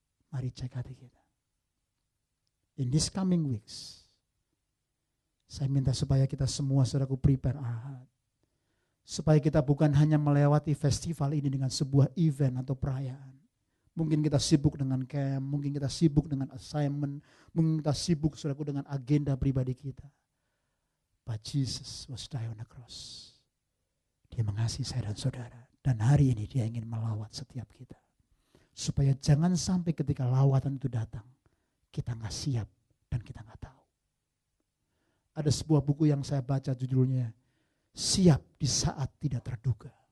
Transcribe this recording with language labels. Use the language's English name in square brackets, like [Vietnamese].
[Indonesian] Mari cek hati kita. [English] In this coming weeks, [Indonesian] saya minta supaya kita semua saudaraku [English] prepare our heart. [Indonesian] Supaya kita bukan hanya melewati festival ini dengan sebuah event atau perayaan. Mungkin kita sibuk dengan camp, mungkin kita sibuk dengan assignment, mungkin kita sibuk saudaraku dengan agenda pribadi kita. [English] But Jesus was die on the cross. [Indonesian] Dia mengasihi saya dan saudara. Dan hari ini dia ingin melawat setiap kita. Supaya jangan sampai ketika lawatan itu datang, kita gak siap dan kita gak tahu. Ada sebuah buku yang saya baca judulnya, Siap di Saat Tidak Terduga.